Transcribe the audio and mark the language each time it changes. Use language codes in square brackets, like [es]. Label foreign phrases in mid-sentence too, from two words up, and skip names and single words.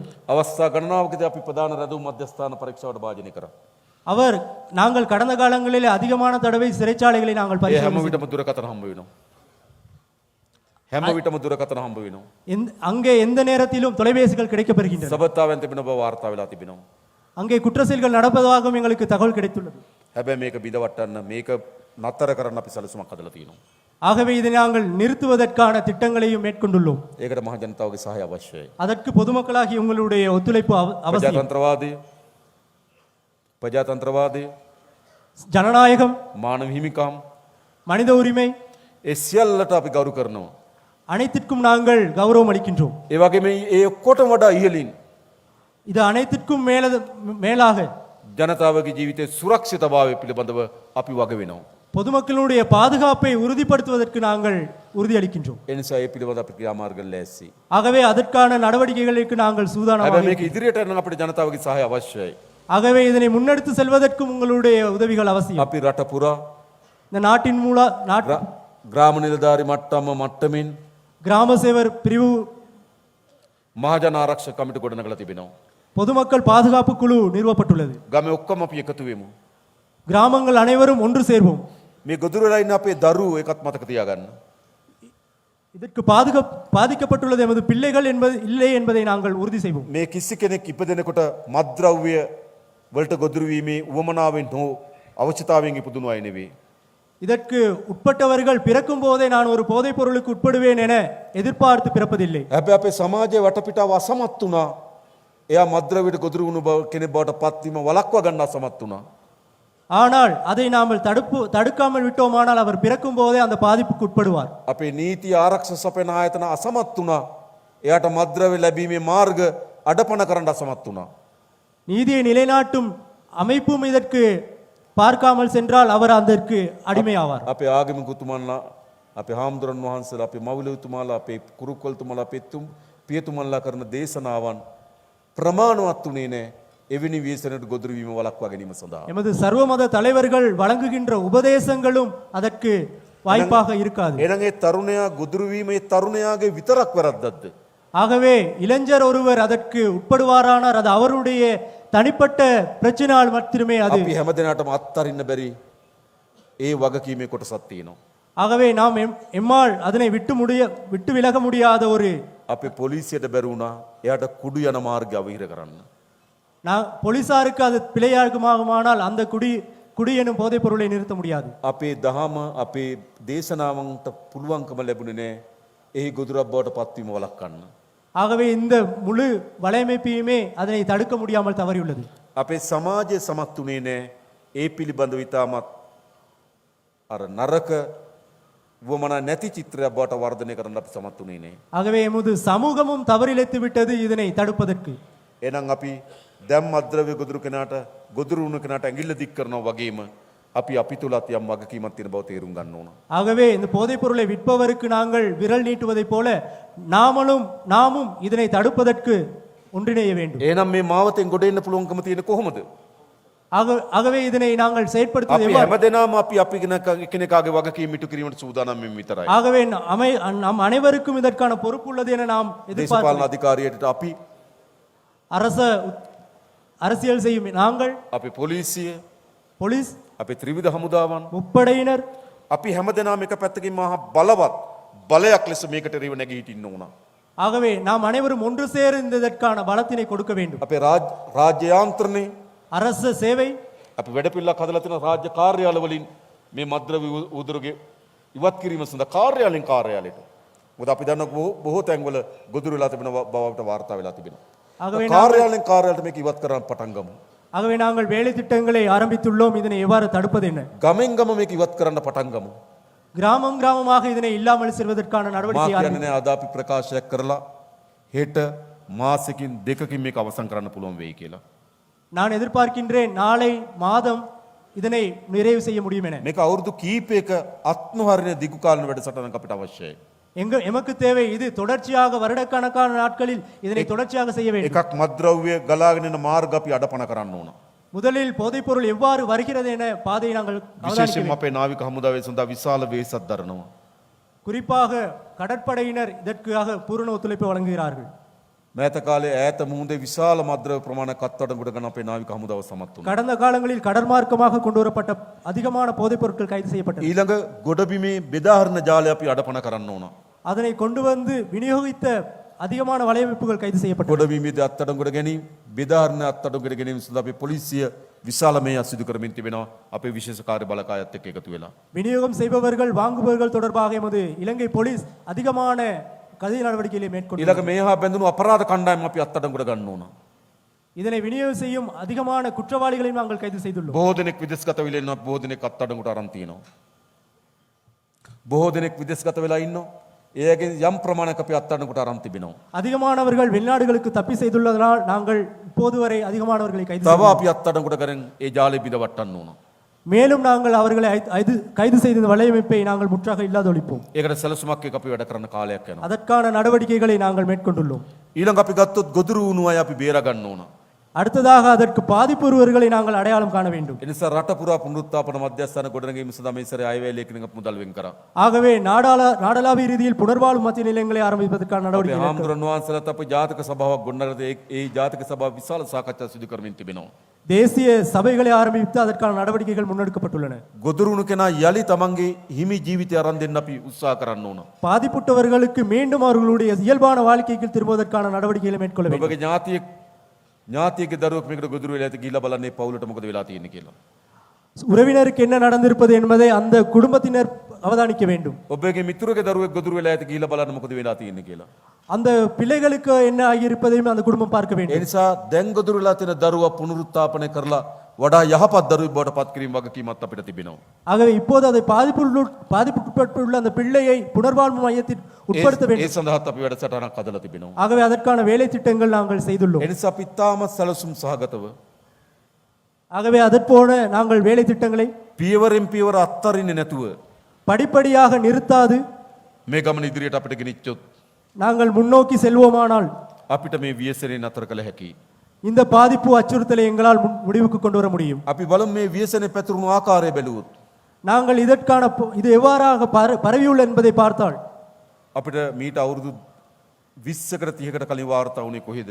[si] අවස්ථා ගණනාවකදී අපි ප්‍රධාන රැඳවුම් මධ්‍යස්ථාන පරීක්ෂාවට භාජනය කරා. [ta] நாங்கள் கடந்த காலங்களில் அதிகமான தடவை சிறைச்சாலைகளை நாங்கள் [si] ඒ හැම [ta] பரிசோதனை [si] විටම දුරකථන හම්බ වෙනවා. හැම විටම දුරකථන හම්බ වෙනවා. [ta] அங்கே எந்த நேரத்திலும் தொலைபேசிகள் கிடைக்கப்பெறுகின்றன. [si] සබත්තාවෙන් තිබෙන බව වාර්තා වෙලා තිබෙනවා. [ta] அங்கே குற்ற செயல்கள் நடப்பதாகவும் எங்களுக்கு தகவல் கிடைத்துள்ளது. [si] හැබැයි මේක බිඳවට්ටන්න මේක නතර කරන්න අපි සැලසුමක් හදලා තියෙනවා. [ta] ஆகவே இதை நாங்கள் நிறுத்துவதற்கான திட்டங்களையும் மேற்கொண்டுள்ளோம். [si] ඒකට මහ ජනතාවගේ සහාය අවශ්‍යයි. [ta] அதற்கு பொதுமக்களாகி உங்களுடைய ஒத்துழைப்பு அவசியம். [si] ප්‍රජාතන්ත්‍රවාදය [ta] ஜனநாயகம், [si] මානව හිමිකම් [ta] மனித உரிமை [si] ඒ සියල්ලට අපි ගෞරව කරනවා. [ta] அனைத்திற்கும் நாங்கள் கௌரவம் அளிக்கின்றோம். [si] ඒ වගේම ඒ ඔක්කොටම වඩා ඉහළින් [ta] இது அனைத்திற்கும் மேலாக [si] ජනතාවගේ ජීවිතයේ සුරක්ෂිතභාවය පිළිබඳව අපි වග වෙනවා. [ta] பொதுமக்களுடைய பாதுகாப்பை உறுதிப்படுத்துவதற்கு நாங்கள் உறுதியளிக்கின்றோம். [si] ඒ නිසා ඒ පිළිබඳව අපි ක්‍රියාමාර්ග ලෑස්ති. [ta] ஆகவே அதற்கான நடவடிக்கைகளுக்கு நாங்கள் சூதானமாக [si] හැබැයි මේක ඉදිරියට යන්න අපිට ජනතාවගේ සහාය අවශ්‍යයි. [ta] ஆகவே இதனை முன்னெடுத்து செல்வதற்கும் உங்களுடைய உதவிகள் அவசியம். [si] අපි රට පුරා [ta] இந்த நாட்டின் [si] ග්‍රාම නිලධාරි මට්ටමින් [ta] கிராம சேவர் பிரிவு [si] මහජන ආරක්ෂක කමිටු ගොඩනගලා තිබෙනවා. [ta] பொதுமக்கள் பாதுகாப்பு குழு நிறுவப்பட்டுள்ளது. [si] ගමේ ඔක්කොම අපි එකතු වෙමු. [ta] கிராமங்கள் அனைவரும் ஒன்று சேர்வோம். [si] මේ ගොදුරු වෙලා ඉන්න අපේ දරුවෝ ඒකත් මතක තියාගන්න. [ta] இதற்கு பாதிக்கப்பட்டுள்ளது எமது பிள்ளைகள் இல்லை என்பதை நாங்கள் உறுதி செய்வோம். [si] මේ කිසි කෙනෙක් ඉපදෙනකොට මත්ද්‍රව්‍ය වලට ගොදුරු වීමේ උවමනාවෙන් හෝ අවශ්‍යතාවයෙන් ඉපදුණු අය නෙවෙයි. [ta] இதற்கு உட்பட்டவர்கள் பிறக்கும் போதே நான் ஒரு போதைப் பொருளுக்கு உட்படுவேன் என எதிர்பார்த்து பிறப்பதில்லை. [si] හැබැයි අපේ සමාජයේ වටපිටාව අසමත් වුණා. එයා මද්ද්‍රව්‍යයට ගොදුරු වුණු කෙනෙක් බවට පත්වීම වළක්වා ගන්න අසමත් වුණා. [ta] ஆனால் அதை நாம் தடுக்காமல் விட்டோமானால் அவர் பிறக்கும் போதே அந்த பாதிப்புக்கு உட்படுவார். [si] අපේ නීති ආරක්ෂා සපයන ආයතන අසමත් වුණා. එයාට මද්ද්‍රව්‍ය ලැබීමේ මාර්ග අඩපණ කරන්න අසමත් වුණා. [ta] நீதியை நிலைநாட்டும் அமைப்பும் இதற்கு பார்க்காமல் சென்றால் அவர் அதற்கு அடிமையாவார். [si] අපේ ආගමිකතුමන්ලා අපේ හාමුදුරන් වහන්සේලා අපේ මවුලතුමාලා අපේ කුරුක්කොල්තුමාලා අපේ පියතුමන්ලා කරන දේශනාවන් ප්‍රමාණවත් උනේ නැහැ. එවැනි ව්‍යසනයට ගොදුරු වීම වළක්වා ගැනීම සඳහා. [ta] எமது சர்வமத தலைவர்கள் வழங்குகின்ற உபதேசங்களும் அதற்கு வாய்ப்பாக இருக்காது. [si] එහෙනම් ඒ තරුණයා ගොදුරු වීම ඒ තරුණයාගේ විතරක් වැරද්දක්ද? [ta] ஆகவே இளைஞர் ஒருவர் அதற்கு உட்படுவாரானார் அது அவருடைய தனிப்பட்ட பிரச்சனையால் மட்டுமே அது. [si] අපි හැමදෙනාටම අත්හරින්න බැරි ඒ වගකීමේ කොටසක් තියෙනවා. [ta] ஆகவே நாம் எம்மால் அதனை விட்டு விலக முடியாத ஒரு [si] අපේ පොලිසියට බැරි වුණා එයාට කුඩු යන මාර්ගය අවහිර කරන්න. [ta] போலீசாருக்கு அது பிழையாகுமானால் அந்த குடி எனும் போதைப் பொருளை நிறுத்த முடியாது. [si] අපේ දහම අපේ දේශනාවන්ට පුළුවන්කම ලැබුණේ නැහැ එහි ගොදුරක් බවට පත්වීම වළක්වන්න. [ta] ஆகவே இந்த முழு வலையமைப்பையுமே அதனை தடுக்க முடியாமல் தவறியுள்ளது. [si] අපේ සමාජයේ සමත් වුණේ නැහැ ඒ පිළිබඳව ඉතාමත් අර නරක වමනා නැති චිත්‍රයක් බවට වර්ධනය කරන්න අපි සමත් වුණේ නැහැ. [ta] ஆகவே எமது சமூகமும் தவறிழைத்து விட்டது இதனை தடுப்பதற்கு. [si] එහෙනම් අපි දැන් මද්ද්‍රව්‍ය ගොදුරු කෙනාට ගොදුරු වුණ කෙනාට ඇඟිල්ල දික් කරනවා වගේම අපි තුලත් යම් වගකීමක් තියෙන බව තේරුම් ගන්න ඕන. [ta] ஆகவே இந்த போதைப் பொருளை விற்பவருக்கு நாங்கள் விரல் நீட்டுவதைப் போல நாமும் இதனை தடுப்பதற்கு ஒன்றிணைய வேண்டும். [si] එහෙනම් මේ මාවතෙන් ගොඩ එන්න පුළුවන්කම තියෙන කොහොමද? [ta] ஆகவே இதனை நாங்கள் செயற்படுத்துவது [si] අපි [ta] எவ்வாறு? [si] හැමදෙනාම අපි කෙනෙක්ගේ වගකීම් ඉටු කිරීමට සූදානම් වෙමින් විතරයි. [ta] ஆகவே நம் அனைவருக்கும் இதற்கான பொறுப்பு உள்ளது என நாம் [si] දේශපාලන [ta] எதிர்பார்க்கிறோம். [si] අධිකාරියට අපි [ta] அரசியல் செய்யும் நாங்கள், [si] අපි පොලිසිය [ta] போலீஸ், [si] අපි ත්‍රිවිධ හමුදාවන් [ta] முப்படையினர், [si] අපි හැමදෙනාම එක පැත්තකින් මහා බලවත් බලයක් ලෙස මේකට රිව නැගී හිටින්න ඕන. [ta] ஆகவே நாம் அனைவரும் ஒன்று சேர்ந்து இதற்கான பலத்தினை கொடுக்க வேண்டும். [si] අපේ රාජ්‍ය යාන්ත්‍රණේ [ta] அரச சேவை [si] අපි වැඩපිළිවෙලක් හදලා තියෙන රාජ්‍ය කාර්යාල වලින් මේ මද්ද්‍රව්‍ය උදුරුගේ ඉවත් කිරීම සඳහා කාර්යාලයෙන් කාර්යාලයට. මොකද අපි දන්න බොහෝ තැන්වල ගොදුරු වෙලා තිබෙන බවට වාර්තා වෙලා තිබෙනවා. [ta] ஆகவே [si] කාර්යාලයෙන් කාර්යාලයට මේක ඉවත් කරන්න පටන් ගමු. [ta] ஆகவே நாங்கள் வேலை திட்டங்களை ஆரம்பித்துள்ளோம். இதனை எவ்வாறு தடுப்பது என்ன? [si] ගමෙන් ගම මේක ඉවත් කරන්න පටන් ගමු. [ta] கிராமமாக இதனை இல்லாமல் செய்வதற்கான [si] මා [ta] நடவடிக்கை [si] කියන්නේ නෑ අද අපි ප්‍රකාශයක් කරලා හෙට මාසෙකින් දෙකකින් මේක අවසන් කරන්න පුළුවන් වෙයි කියලා. [ta] நான் எதிர்பார்க்கின்றேன் நாளை மாதம் இதனை நிறைவு செய்ய முடியும் என. [si] මේක අවුරුදු කීපයක අත්නොහරින දිගු කාලන වැඩසටහනක් අපිට අවශ්‍යයි. [ta] எமக்கு தேவை இது தொடர்ச்சியாக வருடக்கணக்கான நாட்களில் இதனை தொடர்ச்சியாக செய்ய வேண்டும். [si] එකක් මද්ද්‍රව්‍ය ගලාගෙන යන මාර්ග අපි අඩපණ කරන්න ඕන. [ta] முதலில் போதைப்பொருள் எவ்வாறு வருகிறது என பாதையை நாங்கள் [si] විශේෂයෙන්ම අපේ නාවික හමුදාවේ සඳහා විශාල වේසක් දරනවා. [ta] குறிப்பாக கடற்படையினர் இதற்காக பூரண ஒத்துழைப்பு வழங்குகிறார்கள். [si] මෑත කාලේ ඈත මුහුදේ විශාල මද්ද්‍රව්‍ය ප්‍රමාණයක් අත්අඩංගුවට ගන්න අපේ නාවික හමුදාව සමත් වුණා. [ta] கடந்த காலங்களில் கடற்மார்க்கமாக கொண்டு வரப்பட்ட அதிகமான போதைப் பொருட்கள் கைது செய்யப்பட்டன. [si] ඊළඟ ගොඩබිමේ බෙදාහරන ජාලය අපි අඩපණ කරන්න ඕන. [ta] அதனை கொண்டு வந்து விநியோகித்த அதிகமான வலையமைப்புகள் கைது செய்யப்பட்டன. [si] ගොඩබිමේදී අත්අඩංගුවට ගැනීම බෙදාහරන අත්අඩංගුවට ගැනීම සඳහා අපේ පොලිසිය විශාල මේ අසිදු කරමින් තිබෙනවා අපේ විශේෂ කාර්ය බලකායත් එක්ක එකතු වෙලා. [ta] விநியோகம் செய்பவர்கள் வாங்குபவர்கள் தொடர்பாக எமது இலங்கை போலீஸ் அதிகமான கதை நடவடிக்கைகளை மேற்கொண்டு [si] ඊළඟ මේ හා බැඳුණු අපරාධ කණ්ඩායම් අපි අත්අඩංගුවට ගන්න ඕන. [ta] இதனை விநியோகம் செய்யும் அதிகமான குற்றவாளிகளையும் நாங்கள் கைது செய்துள்ளோம். [si] බොහෝ දෙනෙක් විදේශගත වෙලා ඉන්නවා, බොහෝ දෙනෙක් අත්අඩංගුවට අරන් තියෙනවා. බොහෝ දෙනෙක් විදේශගත වෙලා ඉන්නවා. ඒගේ යම් ප්‍රමාණයක් අපි අත්අඩංගුවට අරන් තිබෙනවා. [ta] அதிகமானவர்கள் வெளிநாடுகளுக்கு தப்பி செய்துள்ளதனால் நாங்கள் இப்போது வரை அதிகமானவர்களை கைது [si] තව [ta] செய்துள்ளோம். [si] අපි අත්අඩංගුවට කරන් ඒ ජාලය බිඳවට්ටන්න ඕන. [ta] மேலும் நாங்கள் அவர்களை கைது செய்த இந்த வலையமைப்பை நாங்கள் முற்றாக இல்லாதொழிப்போம். [si] ඒකට සැලසුමක් එක්ක අපි වැඩ කරන කාලයක් යනවා. [ta] அதற்கான நடவடிக்கைகளை நாங்கள் மேற்கொண்டுள்ளோம். [si] ඊළඟ අපි ගත්තොත් ගොදුරු වුණු අය අපි බේර ගන්න ඕන. [ta] அடுத்ததாக அதற்கு பாதிப்புறுவர்களை நாங்கள் அடையாளம் காண வேண்டும். [si] ඒ නිසා රට පුරා පුනරුත්ථාපන මධ්‍යස්ථාන ගොඩනැගීම සඳහා මේ සැරේ අයවැය ලේඛනයක් මුදල් වෙන් කරා. [ta] ஆகவே நாடளாவிய ரீதியில் புனர்வாழ்வு மத்திய நிலையங்களை ආරම්භිப்பதற்கான [si] අපේ [ta] நடவடிக்கை [si] හාමුදුරන් වහන්සේලාත් අපේ ජාතක සභාවක් ගොඩනගලා ඒ ජාතක සභාව විශාල සාකච්ඡා සිදු කරමින් තිබෙනවා. [ta] தேசிய சபைகளை ஆரம்பித்து அதற்கான நடவடிக்கைகள் முன்னெடுக்கப்பட்டுள்ளன. [si] ගොදුරු වුණු කෙනා යලි තමන්ගේ හිමි ජීවිතය අරන් දෙන්න අපි උත්සාහ කරන්න ඕන. [ta] பாதிப்புற்றவர்களுக்கு மீண்டும் அவர்களுடைய இயல்பான வாழ்க்கைக்கு திரும்புவதற்கான நடவடிக்கைகளை மேற்கொள்ள வேண்டும். [si] ඔබගේ ඥාතියෙක් දරුවෙක් මේකට ගොදුරු වෙලා ඇති ගිහිල්ලා බලන්නේ පවුලට මොකද වෙලා තියෙන්නේ කියලා. [ta] உறவினருக்கு என்ன நடந்திருப்பது என்பதை அந்த குடும்பத்தினர் அவதானிக்க வேண்டும். [si] ඔබගේ මිතුරගේ දරුවෙක් ගොදුරු වෙලා ඇති කියලා බලන්න මොකද වෙලා තියෙන්නේ කියලා. [ta] அந்த பிள்ளைகளுக்கு என்ன ஆகியிருப்பதையும் அந்த குடும்பம் பார்க்க [si] ඒ [ta] வேண்டும். [si] නිසා දැන් ගොදුරු වෙලා තියෙන දරුවා පුනරුත්ථාපනය කරලා වඩා යහපත් දරුවෙක් බවට පත් කිරීම වගකීමක් අපිට තිබෙනවා. [ta] ஆகவே இப்போது அதை பாதிப்புக்குட்பட்டுள்ள அந்த பிள்ளையை புனர்வாழ்வு மையத்தில் உட்படுத்த [si] ඒ [ta] வேண்டும். [si] සඳහාත් අපි වැඩසටහනක් හදලා තිබෙනවා. [ta] ஆகவே அதற்கான வேலை திட்டங்கள் நாங்கள் செய்துள்ளோம். [si] ඒ නිසා අපි තාමත් සැලසුම් සහගතව [ta] ஆகவே அதற்போல நாங்கள் வேலை திட்டங்களை [si] පියවරෙන් පියවර අත්තරින්නේ නැතුව [ta] படிப்படியாக நிறுத்தாது [si] මේ ගමන ඉදිරියට අපිට ගෙනිච්චොත් [ta] நாங்கள் முன்னோக்கி செல்வோமானால் [si] අපිට මේ ව්‍යසනය නතර කළ හැකියි. [ta] இந்த பாதிப்பு அச்சுறுத்தலை எங்களால் முடிவுக்கு கொண்டு வர முடியும். [si] අපි බලමු මේ ව්‍යසනය පැතුරුණු ආකාරය බැලුවොත් [ta] நாங்கள் இதற்கான இது எவ்வாறாக பரவியுள்ள என்பதை பார்த்தால் [si] අපිට මීට අවුරුදු 20කට 30කට කලින් වාර්තා වුණේ කොහෙද?